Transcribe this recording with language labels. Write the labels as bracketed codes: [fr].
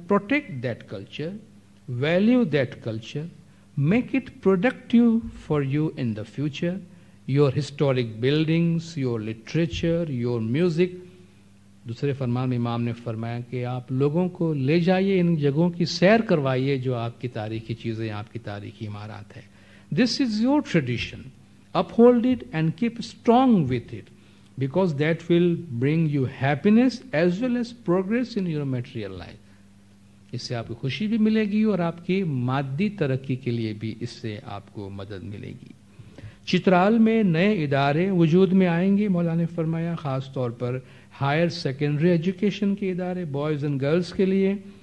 [en] Protect that culture, value that culture, make it productive for you in the future. Your historic buildings, your literature, your music, [ur] دوسرے فرمان میں امام نے فرمایا کہ آپ لوگوں کو لے جائیے، ان جگہوں کی سیر کروائیے جو آپ کی تاریخی چیزیں، آپ کی تاریخی عمارات ہیں. [en] This is your tradition, uphold it and keep strong with it, because that will bring you happiness as well as progress in your material life. [ur] اس سے آپ کو خوشی بھی ملے گی اور آپ کی مادی ترقی کے لیے بھی اس سے آپ کو مدد ملے گی. چترال میں نئے ادارے وجود میں آئیں گے، مولانا نے فرمایا، خاص طور پر ہائر سیکنڈری ایجوکیشن کے ادارے بوائز اینڈ گرلز کے لیے.